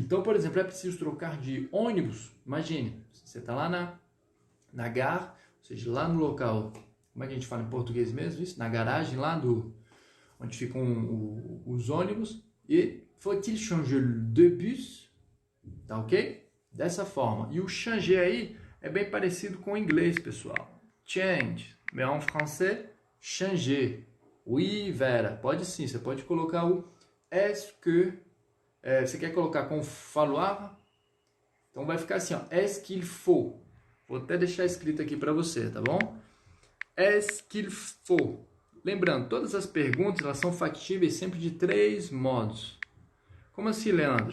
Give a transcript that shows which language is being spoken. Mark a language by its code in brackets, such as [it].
[pt] Então, por exemplo, é preciso trocar de ônibus. Imagine, você está lá na gare, ou seja, lá no local. Como é que a gente fala em português mesmo? Isso? Na garagem lá onde ficam os ônibus. [fr] E faut-il changer de bus? [pt] Tá ok? Dessa forma. E o changer aí é bem parecido com o inglês, pessoal. [en] Change. [fr] Mais en français, changer. Oui, [pt] Vera. Pode sim. Você pode colocar o est-ce que. Você quer colocar com falloir? Então vai ficar assim, ó. [fr] Est-ce qu'il faut? [pt] Vou até deixar escrito aqui para você, tá bom? [fr] Est-ce qu'il faut? [pt] Lembrando, todas as perguntas elas são factíveis sempre de 3 modos. Como assim, Leandro?